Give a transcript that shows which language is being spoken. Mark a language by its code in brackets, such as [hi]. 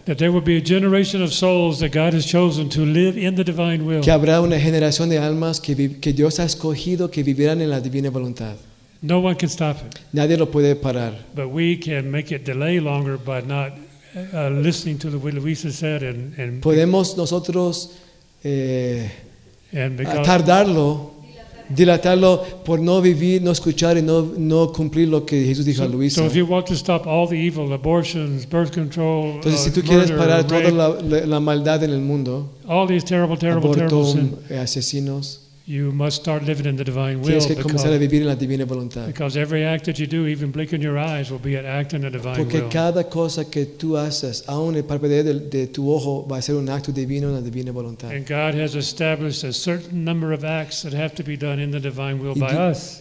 [en] That there will be a generation of souls that God has chosen to live in the divine will. [es] Que habrá una generación de almas que Dios ha escogido que vivirán en la divina voluntad. [en] No one can stop it. [es] Nadie lo puede parar. [en] But we can make it delay longer by not listening to what Luisa said and [es] podemos nosotros [en] and because, [es] tardarlo, dilatarlo por no vivir, no escuchar y no cumplir lo que Jesús dijo a Luisa. [en] So if you want to stop all the evil, abortions, birth control, [es] entonces si tú quieres parar toda la maldad en el mundo, [en] all these terrible [es] asesinos. [en] You must start living in the divine will. [es] Tienes que comenzar a vivir en la divina voluntad. [en] Because every act that you do, even blinking your eyes, will be an act in the divine will. [es] Porque cada cosa que tú haces, aun el parpadeo de tu ojo, va a ser un acto divino en la divina voluntad. [en] And God has established a certain number of acts that have to be done in the divine will by us.